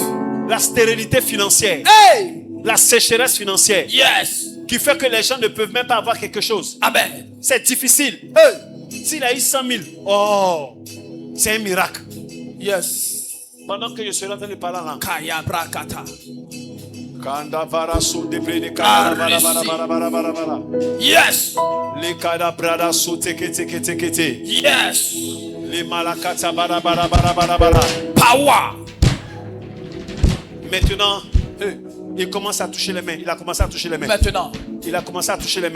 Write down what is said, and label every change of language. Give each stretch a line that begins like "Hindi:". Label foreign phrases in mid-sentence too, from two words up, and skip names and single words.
French: La stérilité financière. Hey. La sécheresse financière. Yes. Qui fait que les gens ne peuvent même pas avoir quelque chose. Amen. C'est difficile. Hey. S'il a eu 100 000, oh, c'est un miracle. Yes. Pendant que je serai en train de parler là. Kaya brakata. Kandavara soudevre de Ah, bara. Yes. Les kadabrada souteke teke teke te. Yes. Les malakata bara. Power. Maintenant, il commence à toucher les mains. Il a commencé à toucher les mains. Maintenant. Il a commencé à toucher les mains.